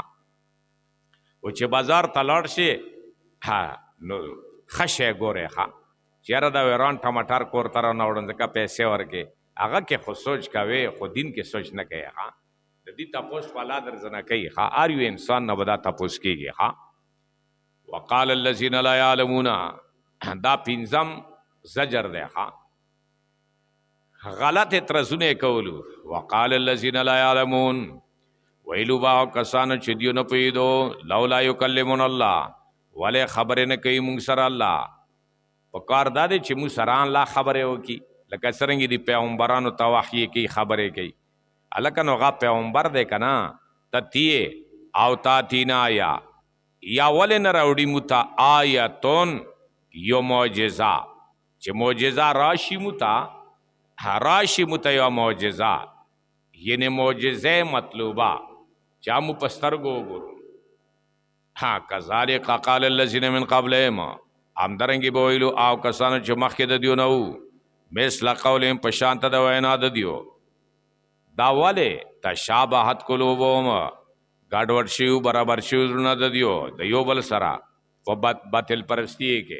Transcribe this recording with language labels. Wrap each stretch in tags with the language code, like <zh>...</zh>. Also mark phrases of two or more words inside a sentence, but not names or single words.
<ps>و چې بازار ته لاړ شي نو ښه شی ګورې، چې یاره دا ویران ټماټر کور ته رانه وړم ځکه پیسې ورکې، هغه کې خو سوچ کوې، خو دین کې سوچ نه کوې. د دې تپوس په الله درځنه کوي. هر یو انسان نه به دا تپوس کېږي.</ps> <ar>وقال الذين لا يعلمون</ar> <ps>دا پنځم زجر دی غلط ترزونه کولو.</ps> <ar>وقال الذين لا يعلمون</ar> <ps>ویلو با کسان چې دیو نه پوهیدو</ps> <ar>لولا یکلمون الله</ar> <ps>ولې خبرې نه کوي مونږ سره الله. په کار دا دی چې مونږ سره الله خبرې وکړي لکه څرنګه دي پیغمبرانو ته وحی کوي خبرې کوي. هلکه نو هغه پیغمبر دی که نه تتیې او تاتینا یا ولې نه راوړي مو ته آیتون یو معجزه چې معجزه راشي مو ته یو معجزه یعنی معجزه مطلوبه چا مو په سترګو وګورو.</ps> <ar>کذالک قال الذین من قبلهم</ar> <ps>همدارنګې به ویلو او کسانو چې مخکې د دیو نه وو</ps> <ar>مثل قولهم</ar> <ps>په شانته د وینا د دیو. دا ولې</ps> <ar>تشابهت قلوبهم</ar> <ps>ګډوډ شوي برابر شوي زړونه د دیو د یو بل سره په باطل پرستی کې.</ps>